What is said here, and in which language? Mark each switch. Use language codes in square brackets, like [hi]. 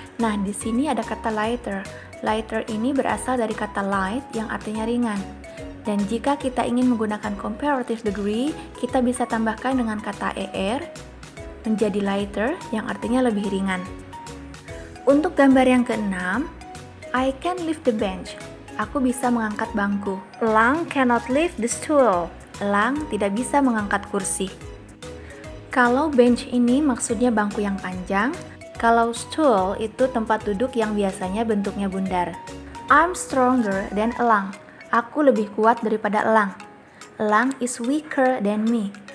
[id] Nah, di sini ada kata lighter. Lighter ini berasal dari kata light yang artinya ringan. Dan jika kita ingin menggunakan comparative degree, kita bisa tambahkan dengan kata er menjadi lighter yang artinya lebih ringan. Untuk gambar yang keenam, [en] I can lift the bench. [id] Aku bisa mengangkat bangku. [en] Elang cannot lift the stool. [id] Elang tidak bisa mengangkat kursi. Kalau bench ini maksudnya bangku yang panjang, kalau stool itu tempat duduk yang biasanya bentuknya bundar. [en] I'm stronger than elang. [id] Aku lebih kuat daripada elang. [en] Elang is weaker than me.